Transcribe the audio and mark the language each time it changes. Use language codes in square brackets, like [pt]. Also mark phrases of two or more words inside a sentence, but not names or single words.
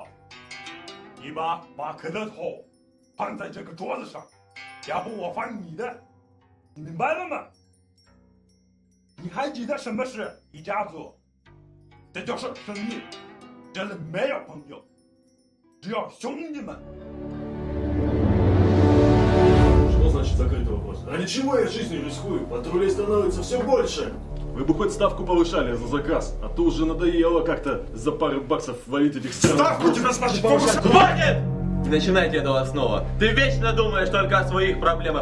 [zh] 你把马克的头放在这个桌子上，要不我放你的，你明白了吗？你还记得什么是一家族？这就是生意，这里没有朋友，只有兄弟们。 [ru] Что значит закрытый вопрос? Ради чего я жизнью рискую? Патрулей становится все больше. Вы бы хоть ставку повышали за заказ, а то уже надоело как-то за пару баксов валить этих странных... Ставку тебе, значит, повышать! Хватит! Не начинайте этого снова. Ты вечно думаешь только о своих проблемах.